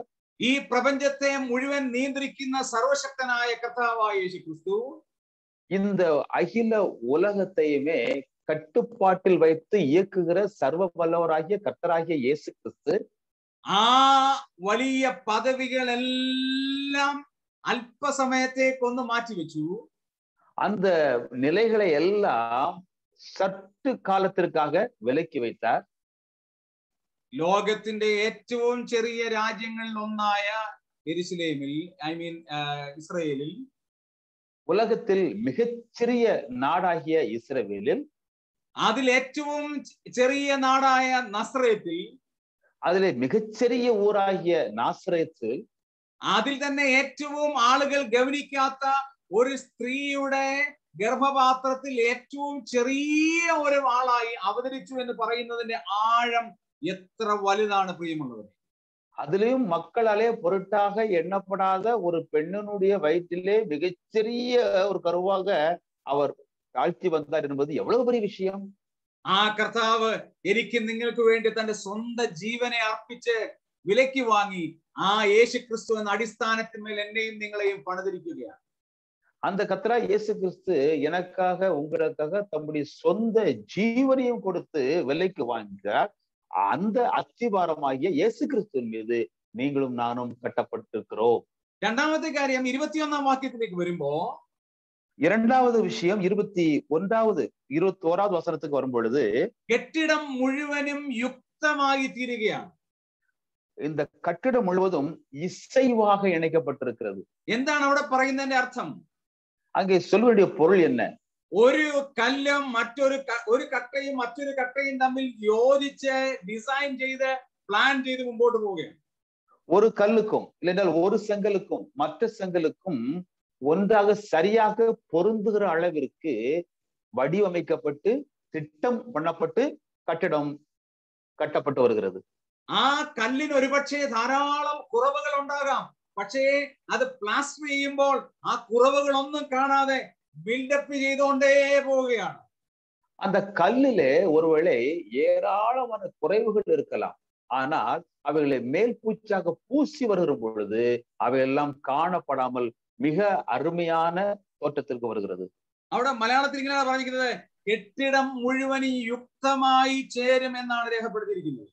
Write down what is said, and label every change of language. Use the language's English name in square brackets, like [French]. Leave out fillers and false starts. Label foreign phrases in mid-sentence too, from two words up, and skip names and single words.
[Malayalam] ഈ പ്രപഞ്ചത്തെ മുഴുവൻ നിയന്ത്രിക്കുന്ന സർവശക്തനായ കർത്താവായ യേശു ക്രിസ്തു [Tamil] இந்த அகில உலகத்தையுமே கட்டுப்பாட்டில் வைத்து இயக்குகிற சர்வ வல்லவராகிய கர்த்தராகிய இயேசு கிறிஸ்து [Malayalam] ആ വലിയ പദവികളെല്ലാം അല്പസമയത്തേക്കൊന്ന് മാറ്റിവെച്ചു. [Tamil] அந்த நிலைகளை எல்லாம் சற்று காலத்திற்காக விலக்கி வைத்தார். [Malayalam] ലോകത്തിന്റെ ഏറ്റവും ചെറിയ രാജ്യങ്ങളിൽ ഒന്നായ യെരുശലേമിൽ, ഇസ്രയേലിൽ, [Tamil] உலகத்தில் மிகச்சிறிய நாடாகிய இஸ்ரவேலில், [Malayalam] അതിൽ ഏറ്റവും ചെറിയ നാടായ നസ്രേത്തിൽ, [Tamil] அதிலே மிகச்சிறிய ஊராகிய நாசரேத்தில், [Malayalam] അതിൽ തന്നെ ഏറ്റവും ആളുകൾ ഗവനിക്കാത്ത ഒരു സ്ത്രീയുടെ ഗർഭപാത്രത്തിൽ ഏറ്റവും ചെറിയ ഒരു ആളായി അവതരിച്ചു എന്ന് പറയുന്നതിന്റെ ആഴം എത്ര വലുതാണ് പ്രിയമുള്ളവരെ. [Tamil] அதிலும் மக்களாலே பொருட்டாக எண்ணப்படாத ஒரு பெண்ணினுடைய வயிற்றிலே மிகச்சிறிய ஒரு கருவாக அவர் தாழ்த்தி வந்தார் என்பது எவ்வளவு பெரிய விஷயம். [Malayalam] ആ കർത്താവ് എനിക്ക് നിങ്ങൾക്ക് വേണ്ടി തന്റെ സ്വന്തം ജീവനെ അർപ്പിച്ച് വിലയ്ക്ക് വാങ്ങി ആ യേശു ക്രിസ്തു എന്ന അടിസ്ഥാനത്തിന്മേൽ എന്നെയും നിങ്ങളെയും പണിതിരിക്കുകയാണ്. [Tamil] அந்த கர்த்தரா இயேசு கிறிஸ்து எனக்காக உங்களுக்காக தம்முடைய சொந்த ஜீவனையும் கொடுத்து விலைக்கு வாங்கினார். அந்த அஸ்திபாரமாகிய இயேசு கிறிஸ்துவின் மீது நீங்களும் நானும் கட்டப்பட்டிருக்கிறோம். [Malayalam] രണ്ടാമത്തെ കാര്യം 21-ാം വാക്യത്തിലേക്ക് വരുമ്പോ, [Tamil] இரண்டாவது விஷயம் 21வது வசனத்துக்கு வரும் பொழுது, [Malayalam] കെട്ടിടം മുഴുവനും യുക്തമായി തീരുകയാണ്. [Tamil] இந்த கட்டிடம் முழுவதும் இசைவாக இணைக்கப்பட்டிருக்கிறது. [Malayalam] എന്താണ് അവിടെ പറയുന്നതിന്റെ അർത്ഥം? [Tamil] அங்கே சொல்ல வேண்டிய பொருள் என்ன? [Malayalam] ഒരു കല്ലും ഒരു കട്ടയും മറ്റൊരു കട്ടയും തമ്മിൽ യോജിച്ച് ഡിസൈൻ ചെയ്ത് പ്ലാൻ ചെയ്ത് മുമ്പോട്ട് പോവുകയാണ്. [Tamil] ஒரு கல்லுக்கும் இல்லைஎன்றால் ஒரு செங்கலுக்கும் மற்ற செங்கலுக்கும் ஒன்றாக சரியாக பொருந்துகிற அளவிற்கு வடிவமைக்கப்பட்டு திட்டம் பண்ணப்பட்டு கட்டிடம் கட்டப்பட்டு வருகிறது. [Malayalam] ആ കല്ലിന് ഒരുപക്ഷെ ധാരാളം കുറവുകൾ ഉണ്ടാകാം. പക്ഷേ അത് പ്ലാസ്റ്റർ ചെയ്യുമ്പോൾ ആ കുറവുകളൊന്നും കാണാതെ ബിൽഡപ്പ് ചെയ്തുകൊണ്ടേ പോവുകയാണ്. [Tamil] அந்த கல்லிலே ஒருவேளை ஏராளமான குறைவுகள் இருக்கலாம். ஆனால் அவைகளை மேல் பூச்சாக பூசி வருகிற பொழுது அவையெல்லாம் காணப்படாமல் மிக அருமையான தோற்றத்திற்கு வருகிறது. [Malayalam] അവിടെ മലയാളത്തിൽ ഇങ്ങനെ പറഞ്ഞിരിക്കുന്നത്, കെട്ടിടം മുഴുവനും യുക്തമായി ചേരും എന്നാണ് രേഖപ്പെടുത്തിയിരിക്കുന്നത്.